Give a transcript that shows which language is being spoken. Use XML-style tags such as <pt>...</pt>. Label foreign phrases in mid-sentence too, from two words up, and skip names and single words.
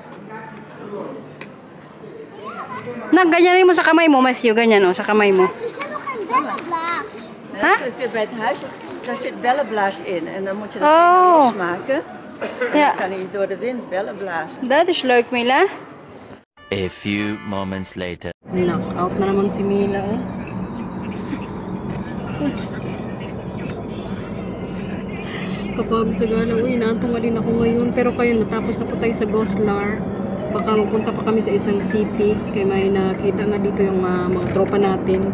<tl>Ganyanin mo sa kamay mo, Matthew. Ganyan, sa kamay mo.</tl> <nl>Ja, bij het huis, daar zit bellenblaas in. En dan moet je dat Oh. losmaken. En Ja. dan kan hij door de wind bellen blazen. Dat is leuk, Mila.</nl> <en>A few moments later.</en> <tl>Knockout na naman si Mila. Kapag sa gala, naantong din ako ngayon. Pero kayo, natapos na po tayo sa Goslar. Baka magpunta pa kami sa isang city. Kaya may nakita nga dito yung mga tropa natin.</tl>